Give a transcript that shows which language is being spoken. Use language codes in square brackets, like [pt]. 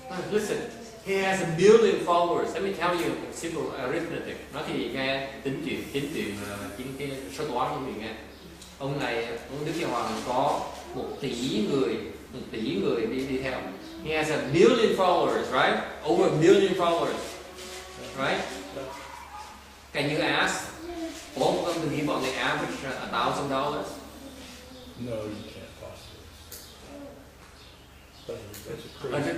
[en] Listen, he has a billion followers. Let me tell you simple arithmetic. [vi] Nói thì nghe tính chuyện cái số toán cho mình nghe. Ông Đức Giáo Hoàng có 1 tỷ người đi theo. [en] He has a billion followers, right? Over a billion followers, right? Can you ask both of them to give on the average $1,000? No, you can't possibly. That's a crazy.